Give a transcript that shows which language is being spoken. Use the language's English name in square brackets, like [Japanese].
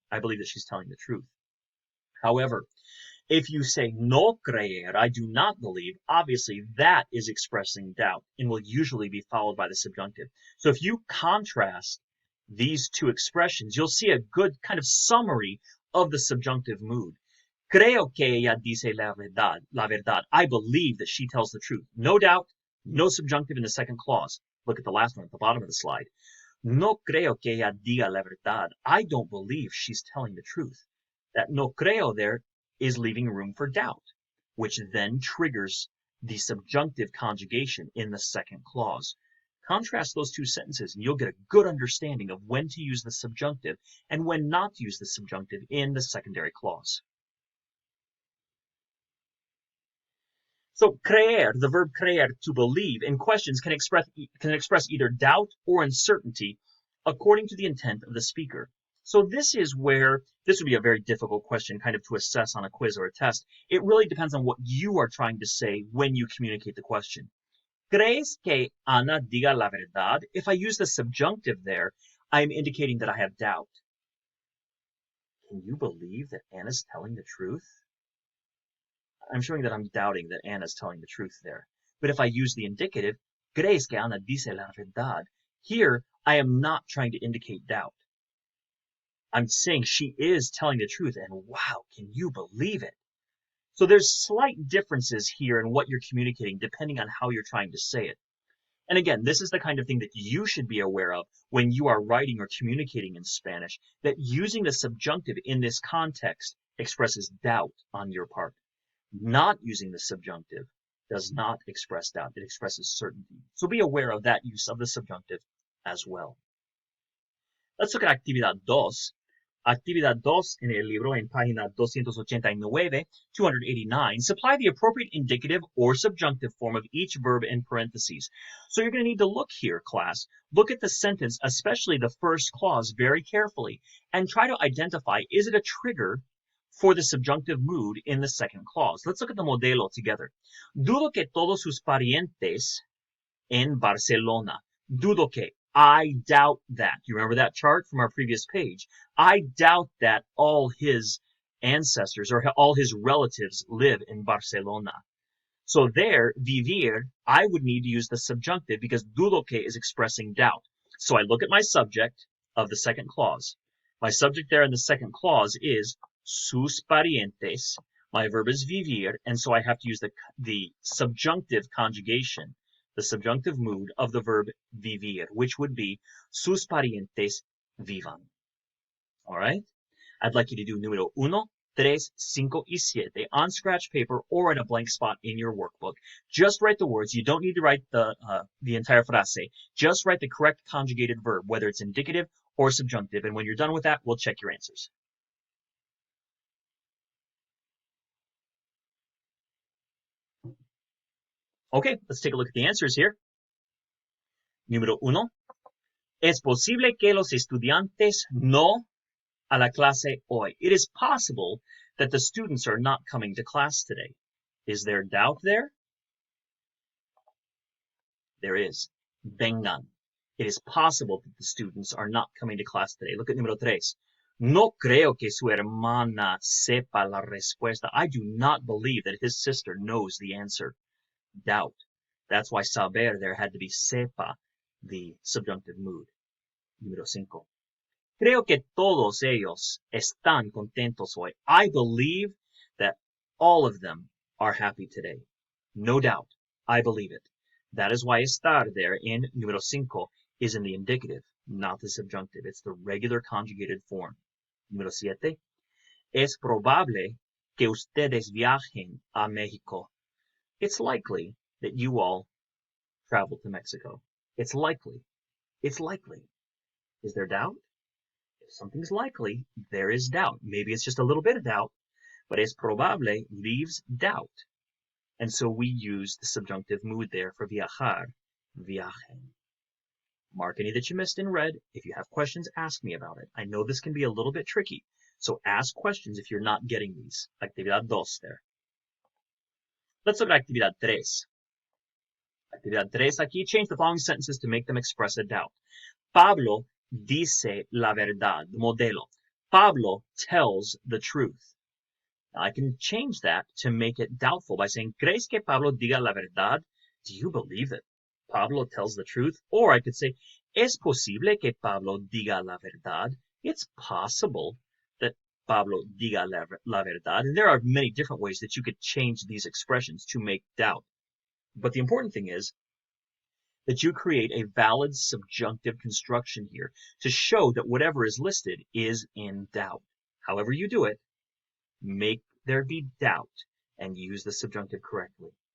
[English] I believe that she's telling the truth. However, if you say [Spanish] no creer, [English] I do not believe, obviously that is expressing doubt and will usually be followed by the subjunctive. So if you contrast these two expressions, you'll see a good kind of summary of the subjunctive mood. [Spanish] Creo que ella dice la verdad. [English] I believe that she tells the truth. No doubt, no subjunctive in the second clause. Look at the last one at the bottom of the slide. [Spanish] No creo que ella diga la verdad. [English] I don't believe she's telling the truth. That [Spanish] no creo [English] there is leaving room for doubt, which then triggers the subjunctive conjugation in the second clause. Contrast those two sentences and you'll get a good understanding of when to use the subjunctive and when not to use the subjunctive in the secondary clause. So creer, the verb creer, to believe, in questions can express either doubt or uncertainty according to the intent of the speaker. So this is where this would be a very difficult question kind of to assess on a quiz or a test. It really depends on what you are trying to say when you communicate the question. [Spanish] ¿Crees que Ana diga la verdad? [English] If I use the subjunctive there, I'm indicating that I have doubt. Can you believe that Anna's telling the truth? I'm showing that I'm doubting that Anna's telling the truth there. But if I use the indicative, [Spanish] ¿crees que Ana dice la verdad? [English] Here, I am not trying to indicate doubt. I'm saying she is telling the truth, and wow, can you believe it? So there's slight differences here in what you're communicating depending on how you're trying to say it. And again, this is the kind of thing that you should be aware of when you are writing or communicating in Spanish, that using the subjunctive in this context expresses doubt on your part. Not using the subjunctive does not express doubt. It expresses certainty. So be aware of that use of the subjunctive as well. Let's look at [Spanish] actividad 2. Actividad 2 en el libro en página 289, 289. [English] Supply the appropriate indicative or subjunctive form of each verb in parentheses. So you're going to need to look here, class. Look at the sentence, especially the first clause, very carefully, and try to identify, is it a trigger for the subjunctive mood in the second clause? Let's look at the modelo together. [Spanish] Dudo que todos sus parientes en Barcelona. Dudo que. [English] I doubt that. You remember that chart from our previous page? I doubt that all his ancestors or all his relatives live in Barcelona. So there, vivir, I would need to use the subjunctive because [Spanish] dudo que [English] is expressing doubt. So I look at my subject of the second clause. My subject there in the second clause is [Spanish] sus parientes. [English] My verb is vivir, and so I have to use the subjunctive conjugation, the subjunctive mood of the verb vivir, which would be [Spanish] sus parientes vivan. [English] All right? I'd like you to do [Spanish] número 1, 3, 5, y 7 [English] on scratch paper or in a blank spot in your workbook. Just write the words. You don't need to write the entire [Spanish] frase. [English] Just write the correct conjugated verb, whether it's indicative or subjunctive. And when you're done with that, we'll check your answers. Okay, let's take a look at the answers here. [Spanish] Número 1. Es posible que los estudiantes no a la clase hoy. [English] It is possible that the students are not coming to class today. Is there doubt there? There is. [Spanish] Vengan. [English] It is possible that the students are not coming to class today. Look at [Spanish] número 3. No creo que su hermana sepa la respuesta. [English] I do not believe that his sister knows the answer. Doubt. That's why saber there had to be [Spanish] sepa, [English] the subjunctive mood. [Spanish] Número 5. Creo que todos ellos están contentos hoy. [English] I believe that all of them are happy today. No doubt. I believe it. That is why estar there in [Spanish] número 5 [English] is in the indicative, not the subjunctive. It's the regular conjugated form. [Spanish] Número 7. Es probable que ustedes viajen a México. [English] It's likely that you all travel to Mexico. It's likely. It's likely. Is there doubt? If something's likely, there is doubt. Maybe it's just a little bit of doubt, but [Spanish] es probable [English] leaves doubt. And so we use the subjunctive mood there for [Spanish] viajar, viajen. [English] Mark any that you missed in red. If you have questions, ask me about it. I know this can be a little bit tricky, so ask questions if you're not getting these. [Spanish] Actividad 2 [English] there. Let's look at [Spanish] actividad 3. Actividad 3 aquí, [English] change the following sentences to make them express a doubt. [Spanish] Pablo dice la verdad, modelo. [English] Pablo tells the truth. Now I can change that to make it doubtful by saying, [Spanish] ¿Crees que Pablo diga la verdad? [English] Do you believe that Pablo tells the truth? Or I could say, [Spanish] ¿Es posible que Pablo diga la verdad? [English] It's possible that Pablo [Spanish] diga la verdad. [English] And there are many different ways that you could change these expressions to make doubt. But the important thing is that you create a valid subjunctive construction here to show that whatever is listed is in doubt. However you do it, make there be doubt and use the subjunctive correctly.